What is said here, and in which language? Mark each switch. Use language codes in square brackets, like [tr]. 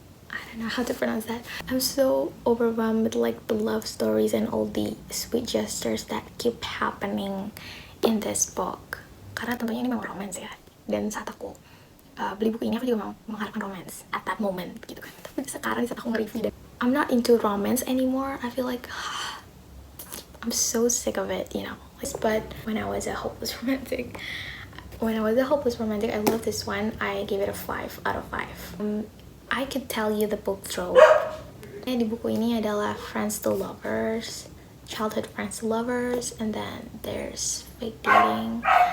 [en] I don't know how to pronounce that. I'm so overwhelmed with like the love stories and all the sweet gestures that keep happening in this book. [id] Karena tentunya ini memang romance ya. Dan saat aku beli buku ini, aku juga mengharapkan romance [en] at that moment [id] gitu kan. Tapi sekarang saat aku nge-review dan [en] I'm not into romance anymore. I feel like I'm so sick of it, you know. But when I was a hopeless romantic, I love this one. I gave it a 5 out of 5. I could tell you the book trope. [id] Di buku ini adalah [en] friends to lovers, childhood friends to lovers, and then there's fake dating.